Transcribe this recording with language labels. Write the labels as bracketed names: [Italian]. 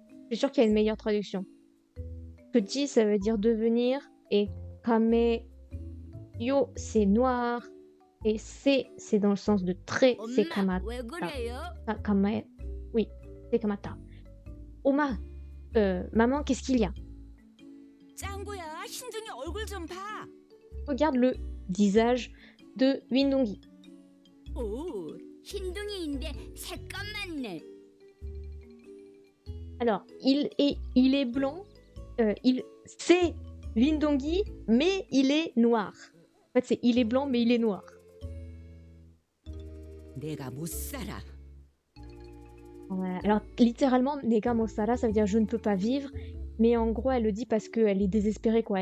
[French] Je suis sûre qu'il y a une meilleure traduction. Petit, ça veut dire devenir, et kame yo, c'est noir, et c'est dans le sens de très, c'est [Korean] 엄마, kamata. 왜 그래요? [French] Oui, c'est kamata. Oma, maman, qu'est-ce qu'il y a? [Korean] 짱구야, 흰둥이 얼굴 좀 봐. [French] Regarde le visage de Windongi. [Korean] 오, 흰둥이인데 새까맣네. [French] Alors, il est blanc, c'est Windongi, mais il est noir. En fait, c'est il est blanc, mais il est noir. [Korean] 내가 못 살아. [French] Ouais, alors, littéralement, Nega Mosara, ça veut dire je ne peux pas vivre, mais en gros, elle le dit parce qu'elle est désespérée, quoi.